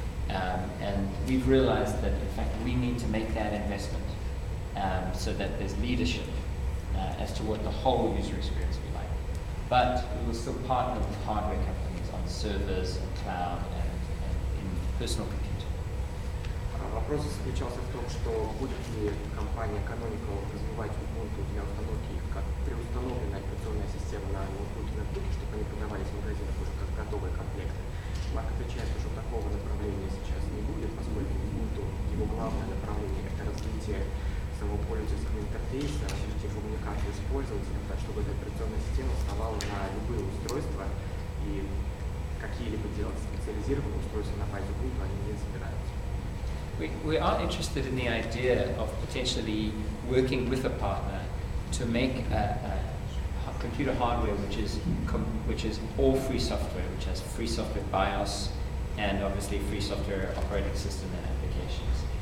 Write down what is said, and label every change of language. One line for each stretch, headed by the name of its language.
English: And we've realized that, in fact, we need to make that investment so that there's leadership as to what the whole user experience will be like. But we will still partner with hardware companies on servers and cloud and in personal computing.
Russian: Вопрос заключался в том, что будет ли компания Canonical развивать Ubuntu для установки как преустановленная операционная система на ноутбуке и ноутбуке, чтобы они продавались в магазинах уже как готовые комплекты. Марк отвечает, что такого направления сейчас не будет, поскольку Ubuntu, его главное направление – это развитие самого пользовательского интерфейса, развитие коммуникации с пользователем, так чтобы эта операционная система вставала на любые устройства, и какие-либо делать специализированные устройства на базе Ubuntu они не собираются.
English: We are interested in the idea of potentially working with a partner to make a computer hardware which is all free software, which has free software BIOS and obviously free software operating system and applications.